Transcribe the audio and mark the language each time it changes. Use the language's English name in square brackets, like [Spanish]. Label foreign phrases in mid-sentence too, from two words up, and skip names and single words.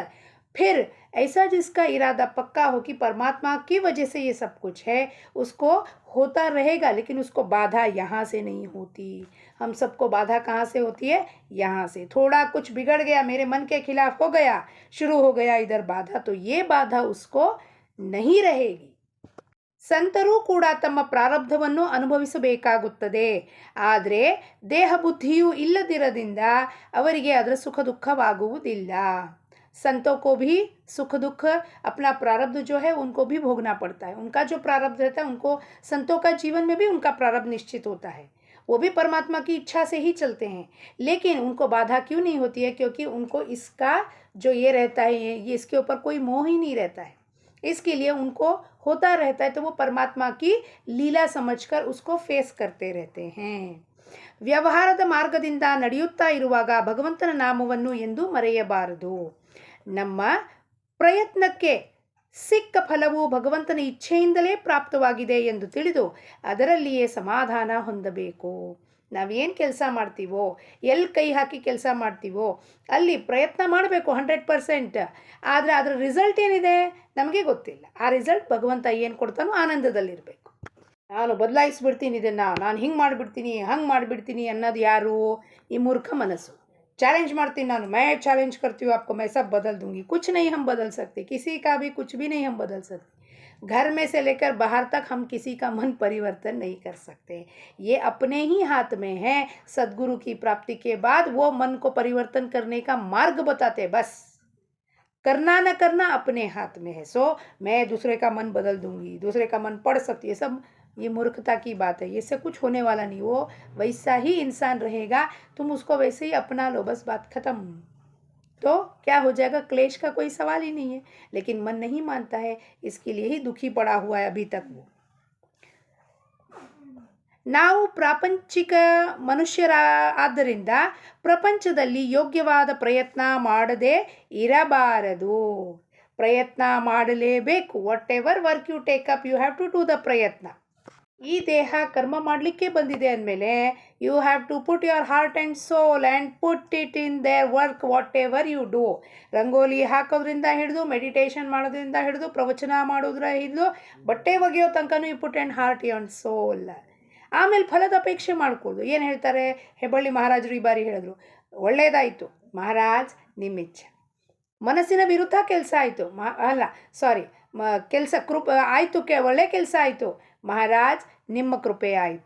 [Hindi] फिर ऐसा जिसका इरादा पक्का हो कि परमात्मा की वजह से ये सब कुछ है, उसको होता रहेगा, लेकिन उसको बाधा यहाँ से नहीं होती. हम सबको बाधा कहाँ से होती है? यहाँ से. थोड़ा कुछ बिगड़ गया, मेरे मन के खिलाफ हो गया, शुरू हो गया इधर बाधा, तो ये बाधा उसको नहीं रहेगी. [Kannada] ಸಂತರೂ ಕೂಡ ತಮ್ಮ ಪ್ರಾರಬ್ಧವನ್ನು ಅನುಭವಿಸಬೇಕಾಗುತ್ತದೆ. ಆದರೆ ದೇಹ ಬುದ್ಧಿಯು ಇಲ್ಲದಿರದಿಂದ ಅವರಿಗೆ ಅದರ ಸುಖ ದುಃಖವಾಗುವುದಿಲ್ಲ. [Hindi] संतों को भी सुख दुख अपना प्रारब्ध जो है उनको भी भोगना पड़ता है. उनका जो प्रारब्ध रहता है, उनको, संतों का जीवन में भी उनका प्रारब्ध निश्चित होता है. वो भी परमात्मा की इच्छा से ही चलते हैं. लेकिन उनको बाधा क्यों नहीं होती है? क्योंकि उनको इसका जो ये रहता है, ये इसके ऊपर कोई मोह ही नहीं रहता है. इसके लिए उनको होता रहता है, तो वो परमात्मा की लीला समझकर उसको फेस करते रहते हैं. [Kannada] ವ್ಯವಹಾರದ ಮಾರ್ಗದಿಂದ ನಡೆಯುತ್ತಾ ಇರುವಾಗ ಭಗವಂತನ ನಾಮವನ್ನು ಎಂದು ಮರೆಯಬಾರದು. ನಮ್ಮ ಪ್ರಯತ್ನಕ್ಕೆ ಸಿಕ್ಕ ಫಲವು ಭಗವಂತನ ಇಚ್ಛೆಯಿಂದಲೇ ಪ್ರಾಪ್ತವಾಗಿದೆ ಎಂದು ತಿಳಿದು ಅದರಲ್ಲಿಯೇ ಸಮಾಧಾನ ಹೊಂದಬೇಕು. ನಾವೇನು ಕೆಲಸ ಮಾಡ್ತೀವೋ, ಎಲ್ಲಿ ಕೈ ಹಾಕಿ ಕೆಲಸ ಮಾಡ್ತೀವೋ ಅಲ್ಲಿ ಪ್ರಯತ್ನ ಮಾಡಬೇಕು 100%. ಆದರೆ ಅದರ ರಿಸಲ್ಟ್ ಏನಿದೆ ನಮಗೆ ಗೊತ್ತಿಲ್ಲ. ಆ ರಿಸಲ್ಟ್ ಭಗವಂತ ಏನು ಕೊಡ್ತಾನೋ ಆನಂದದಲ್ಲಿರಬೇಕು. ನಾನು ಬದಲಾಯಿಸ್ಬಿಡ್ತೀನಿ ಇದನ್ನು, ನಾನು ಹಿಂಗೆ ಮಾಡಿಬಿಡ್ತೀನಿ, ಹಂಗೆ ಮಾಡಿಬಿಡ್ತೀನಿ ಅನ್ನೋದು ಯಾರು? ಈ ಮೂರ್ಖ ಮನಸ್ಸು. [Hindi] चैलेंज मारती ನಾನು, मैं चैलेंज करती हूँ आपको, मैं सब बदल दूंगी. कुछ नहीं हम बदल सकते, किसी का भी कुछ भी नहीं हम बदल सकते. घर में से लेकर बाहर तक हम किसी का मन परिवर्तन नहीं कर सकते. ये अपने ही हाथ में है. सद्गुरु की प्राप्ति के बाद वो मन को परिवर्तन करने का मार्ग बताते. बस करना न करना अपने हाथ में है. सो मैं दूसरे का मन बदल दूंगी, दूसरे का मन पढ़ सकती है, सब ये मूर्खता की बात है. इससे कुछ होने वाला नहीं. वो वैसा ही इंसान रहेगा, तुम उसको वैसे ही अपना लो, बस बात ख़त्म. तो क्या हो जाएगा? क्लेश का कोई सवाल ही नहीं है. लेकिन मन नहीं मानता है, इसके लिए ही दुखी पड़ा हुआ है अभी तक वो. [Kannada] ನಾವು ಪ್ರಾಪಂಚಿಕ ಮನುಷ್ಯರಾದ್ದರಿಂದ ಪ್ರಪಂಚದಲ್ಲಿ ಯೋಗ್ಯವಾದ ಪ್ರಯತ್ನ ಮಾಡದೇ ಇರಬಾರದು. ಪ್ರಯತ್ನ ಮಾಡಲೇಬೇಕು. [English] whatever work you take up, you have to do the ಪ್ರಯತ್ನ. [Kannada] ಈ ದೇಹ ಕರ್ಮ ಮಾಡಲಿಕ್ಕೆ ಬಂದಿದೆ ಅಂದಮೇಲೆ [English] you have to put your heart and soul and put it in their work whatever you do. [Kannada] ರಂಗೋಲಿ ಹಾಕೋದ್ರಿಂದ ಹಿಡಿದು, ಮೆಡಿಟೇಷನ್ ಮಾಡೋದ್ರಿಂದ ಹಿಡಿದು, ಪ್ರವಚನ ಮಾಡೋದ್ರ ಹಿಡಿದು, ಬಟ್ಟೆ ಒಗೆಯೋ ತನಕನೂ [English] you put and heart and soul. [Kannada] ಆಮೇಲೆ ಫಲದ ಅಪೇಕ್ಷೆ ಮಾಡ್ಕೊಳ್ಳೋದು. ಏನು ಹೇಳ್ತಾರೆ ಹೆಬ್ಬಳ್ಳಿ ಮಹಾರಾಜರು ಈ ಬಾರಿ ಹೇಳಿದ್ರು, ಒಳ್ಳೆಯದಾಯಿತು ಮಹಾರಾಜ್ ನಿಮ್ಮ ಇಚ್ಛೆ. ಮನಸ್ಸಿನ ವಿರುದ್ಧ ಕೆಲಸ ಆಯಿತು, ಕೆಲಸ ಆಯಿತು, ಒಳ್ಳೆ ಕೆಲಸ ಆಯಿತು ಮಹಾರಾಜ್ ನಿಮ್ಮ ಕೃಪೆ ಆಯಿತು.